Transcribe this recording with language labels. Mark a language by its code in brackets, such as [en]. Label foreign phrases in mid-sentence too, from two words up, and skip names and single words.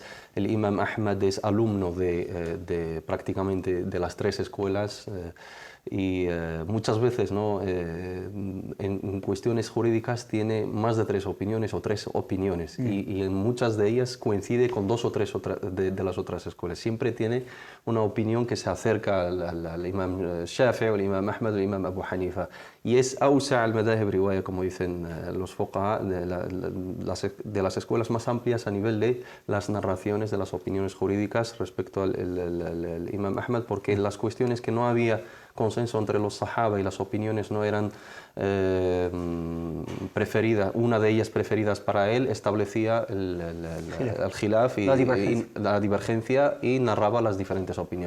[es] El Imam Ahmad es alumno prácticamente de las tres escuelas. Y muchas veces, ¿no? En cuestiones jurídicas tiene más de tres opiniones o tres opiniones, y en muchas de ellas coincide con dos o tres de las otras escuelas. Siempre tiene una opinión que se acerca al Imam Shafi'i, al Imam Ahmad, al Imam Abu Hanifa, y es [ar] أوسع المذاهب رواية, [es] como dicen los fuqaha, de las escuelas más amplias a nivel de las narraciones de las opiniones jurídicas respecto al Imam Ahmad, porque en las cuestiones que no había consenso entre los sahaba y las opiniones no eran preferidas, una de ellas preferidas para él, establecía el khilaf y la divergencia y narraba las diferentes opiniones.